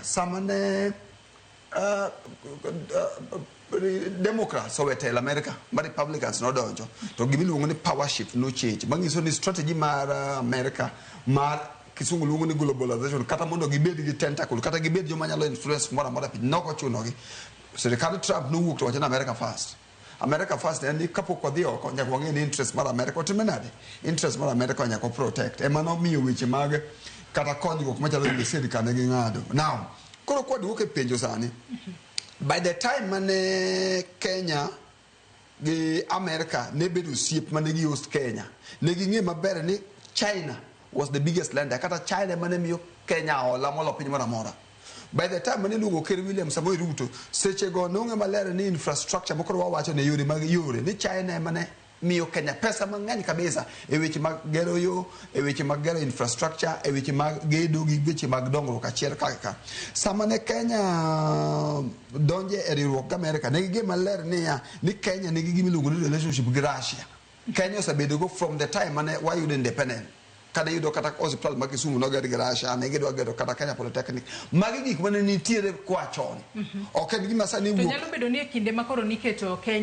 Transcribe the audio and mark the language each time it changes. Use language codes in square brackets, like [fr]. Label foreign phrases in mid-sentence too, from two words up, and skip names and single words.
[luo] Sama ne Democrats owetelo America, but Republicans no donjo. To gimiluongo ni [en] power shift [luo] no change. Mangiso ni strategy mar America mar kisungu luongo ni globalization kata mondo gibed gi tentacle kata gibed joma nyalo influence mora piny noko chunogi. Sirikal Trump no wuok to wacho [en] America first. America first [luo] en ni kapok odhi oko nyaka wang'e ni interest mar America otime nade. Interest mar America nyaka protect. Ema nomiyo weche mag kata konyruok machalo gi sirikal ne ging'ado. Now, koro kwaduok e penjo sani. [en] By the time [luo] mane Kenya gi America ne bedo osiep mane gi host Kenya, ne ging'e maber ni [en] China was the biggest lender. [luo] Kata China mane miyo Kenya hola molo piny moro amora. [en] By the time [luo] mane luongo ker William Samoei Ruto, seche go nong'e maler ni infrastructure mokoro wawacho ne yore mag yore ni China emane miyo Kenya pesa mang'eny kabisa e weche mag gero yo, e weche mag gero infrastructure, e weche mag gedo gi weche mag dongruok achiel kaka. Sama ne Kenya donje e riwruok gi Amerika, ne gige maler ni Kenya ne gigi miluongo ni relationship gi Rassia. Kenya osebedo go [en] from the time [luo] mane wayudo independent. Kada yudo kata hospital ma Kisumu no gero gi Rassia, ne gidwa gero kata Kenya Polytechnic. Magi gik mane nitiere kwa chon. Ok en gima sani wuok. To nyalo bedo ni e kinde makoro niketo Kenya